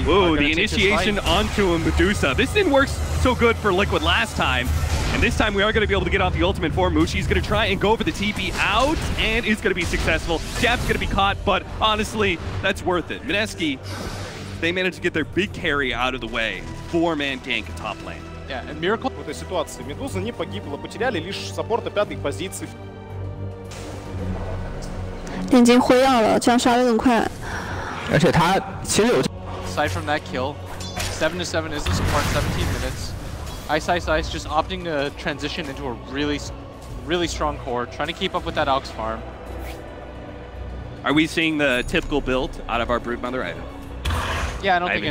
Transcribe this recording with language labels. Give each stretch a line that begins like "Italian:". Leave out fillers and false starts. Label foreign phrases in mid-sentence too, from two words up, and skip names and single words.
English: Whoa, the initiation onto a Medusa. This didn't work so good for Liquid last time. And this time we are going to be able to get off the ultimate for Mushi's going to try and go for the TP out, and is going to be successful. Jab's going to be caught, but honestly, that's worth it. Mineski, they managed to get their big carry out of the way. 4-man gank at top lane. Yeah, and Miracle.
Russian: В этой ситуации Медуза не погибла, потеряли лишь саппорта 5-й позиции.
Chinese: 已经灰药了，这样杀得更快。而且他其实有。
English: Aside from that kill, 7-7 is the support, 17 minutes. Ice just opting to transition into a really strong core, trying to keep up with that AUK's farm. Are we seeing the typical build out of our Broodmother? Yeah, I don't think